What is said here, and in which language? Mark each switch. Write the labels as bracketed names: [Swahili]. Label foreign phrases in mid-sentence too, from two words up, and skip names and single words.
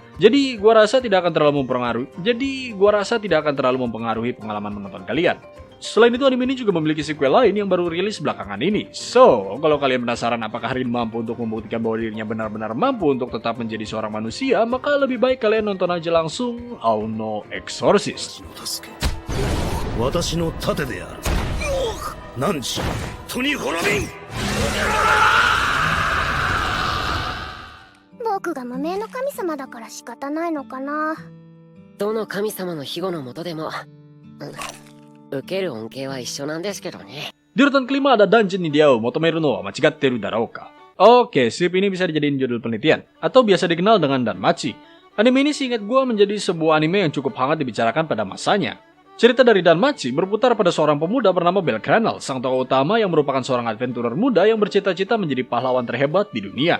[Indonesian] Jadi gue rasa tidak akan terlalu mempengaruhi pengalaman menonton kalian. Selain itu, anime ini juga memiliki sequel lain yang baru rilis belakangan ini. So, kalau kalian penasaran apakah Rin mampu untuk membuktikan bahwa dirinya benar-benar mampu untuk tetap menjadi seorang manusia, maka lebih baik kalian nonton aja langsung Ao no Exorcist. [Japanese] 私の盾である。汝、トニホラビン。僕が無名の神様だから仕方ないのかな。どの神様の庇護のもとでも、受ける恩恵は一緒なんですけどね。 [Indonesian] Di urutan kelima ada Dungeon ni Diao Motomeru no Machigatteru Darouka. Oke, strip ini bisa dijadiin judul penelitian, atau biasa dikenal dengan Danmachi. Anime ini seingat gue menjadi sebuah anime yang cukup hangat dibicarakan pada masanya. Cerita dari Danmachi berputar pada seorang pemuda bernama Bell Cranel, sang tokoh utama yang merupakan seorang adventurer muda yang bercita-cita menjadi pahlawan terhebat di dunia.